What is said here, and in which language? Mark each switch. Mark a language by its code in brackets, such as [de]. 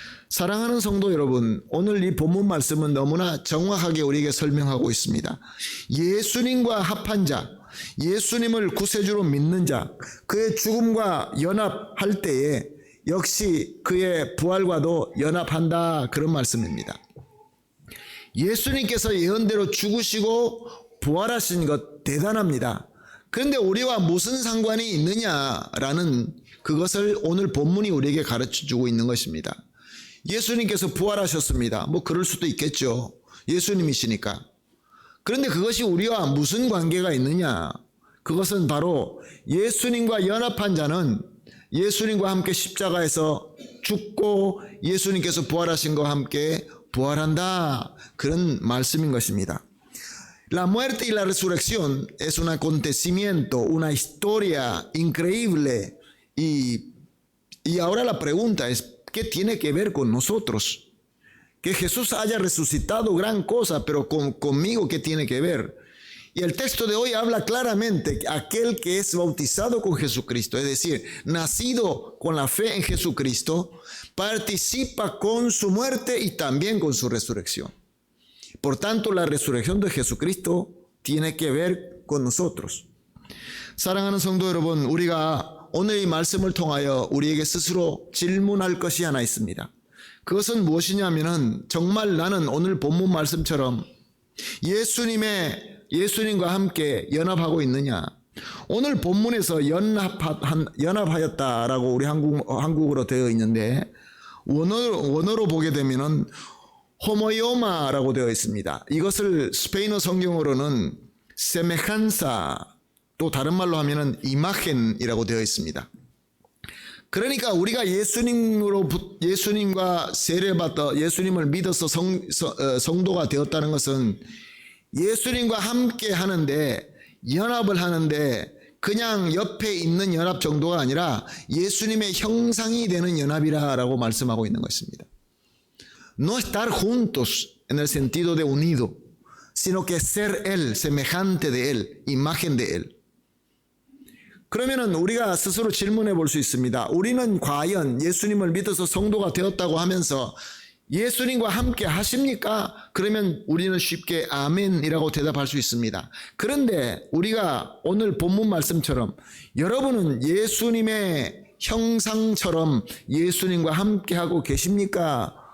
[ko] 사랑하는 성도 여러분, 오늘 이 본문 말씀은 너무나 정확하게 우리에게 설명하고 있습니다. 예수님과 합한 자, 예수님을 구세주로 믿는 자, 그의 죽음과 연합할 때에 역시 그의 부활과도 연합한다, 그런 말씀입니다. 예수님께서 예언대로 죽으시고 부활하신 것 대단합니다. 그런데 우리와 무슨 상관이 있느냐라는 그것을 오늘 본문이 우리에게 가르쳐주고 있는 것입니다. 예수님께서 부활하셨습니다. 뭐 그럴 수도 있겠죠. 예수님이시니까. 그런데 그것이 우리와 무슨 관계가 있느냐? 그것은 바로 예수님과 연합한 자는 예수님과 함께 십자가에서 죽고 예수님께서 부활하신 것과 함께 부활한다. 그런 말씀인 것입니다. [es] La muerte y la resurrección es un acontecimiento, una historia increíble. Y ahora la pregunta es, ¿qué tiene que ver con nosotros? Que Jesús haya resucitado, gran cosa, pero conmigo, ¿qué tiene que ver? Y el texto de hoy habla claramente que aquel que es bautizado con Jesucristo, es decir, nacido con la fe en Jesucristo, participa con su muerte y también con su resurrección. Por tanto, la resurrección de Jesucristo tiene que ver con nosotros. [ko] 사랑하는 성도 여러분, 우리가 오늘 이 말씀을 통하여 우리에게 스스로 질문할 것이 하나 있습니다. 그것은 무엇이냐면은 정말 나는 오늘 본문 말씀처럼 예수님과 함께 연합하고 있느냐. 오늘 본문에서 연합하였다라고 우리 한국어로 되어 있는데 원어로 보게 되면은 호모요마라고 되어 있습니다. 이것을 스페인어 성경으로는 semejanza, 또 다른 말로 하면은 imagen이라고 되어 있습니다. 그러니까 우리가 예수님과 세례받아 예수님을 믿어서 성도가 되었다는 것은 예수님과 함께 하는데, 연합을 하는데 그냥 옆에 있는 연합 정도가 아니라 예수님의 형상이 되는 연합이라고 말씀하고 있는 것입니다. [es] No estar juntos en el sentido de unido, sino que ser Él, semejante de Él, imagen de Él. [ko] 그러면은 우리가 스스로 질문해 볼 수 있습니다. 우리는 과연 예수님을 믿어서 성도가 되었다고 하면서 예수님과 함께 하십니까? 그러면 우리는 쉽게 아멘이라고 대답할 수 있습니다. 그런데 우리가 오늘 본문 말씀처럼 여러분은 예수님의 형상처럼 예수님과 함께 하고 계십니까?